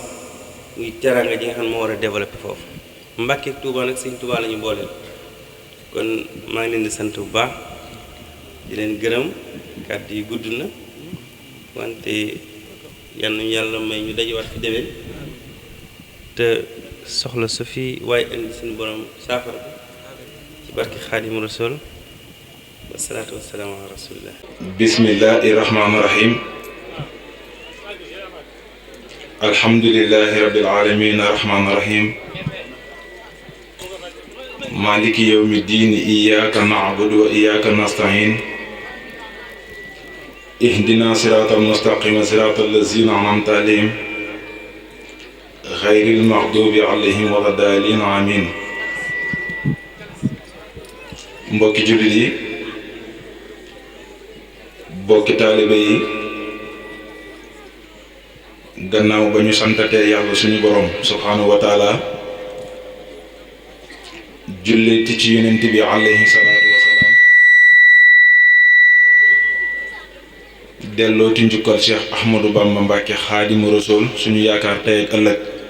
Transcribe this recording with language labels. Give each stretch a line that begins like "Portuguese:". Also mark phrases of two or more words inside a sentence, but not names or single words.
Wolof: muy teraanga ji nga xam ne moo war a développé foofu Mbàkke ak Tuubaa nag Sëriñ Tuubaa la ñu booleel kon maa ngi leen di sant bu baax di leen gërëm kàddu yi gudd na wante yal nañu yàlla may ñu dajewaat fi déwén te soxla su fi waaye indi suñu borom saafara ci barki Xaadimu Rasuul
Arabic: والصلاة والسلام على رسول الله. بسم الله الرحمن الرحيم الحمد لله رب العالمين الرحمن الرحيم. مالك يوم الدين إياك نعبد وإياك نستعين. اهدنا الصراط المستقيم صراط الذين أنعمت عليهم غير المغضوب عليهم ولا الضالين آمين.
Wolof: mbokki jullit yi, mbokki taalibe yi, gannaaw ba ñu santatee yàlla suñu borom
Arabic: سبحانه وتعالى
Wolof: julliti ci yonent bi
Arabic: عليه الصلاة والسلام
Wolof: delloo ci njukkal Cheikh Ahmadou Bamba Mbàkke Xaadimu Rasuul suñu yaakaar tey ak ëllëg.